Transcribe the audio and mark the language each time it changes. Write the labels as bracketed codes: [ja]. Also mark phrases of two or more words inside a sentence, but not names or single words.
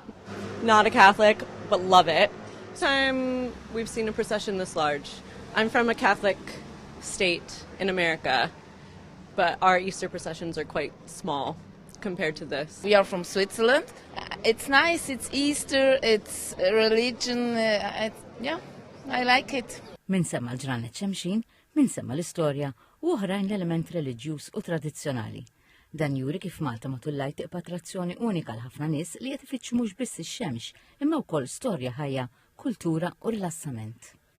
[en] Not a Catholic, but love it. First time we've seen a procession this large. I'm from a Catholic state in America, but our Easter processions are quite small compared to this. We are from Switzerland. It's nice, it's Easter, it's religion, I like it. [mt] Min semma l-ġranet xemxin, min semma l-istorja u oħrajn l-element reliġjuż u tradizzjonali. Dan juri kif Malta matul l-Għid tibqa' attrazzjoni unika l ħafna nies li qed ifittxu mhux biss ix-xemx, imma wkoll storja ħajja, kultura u rilassament.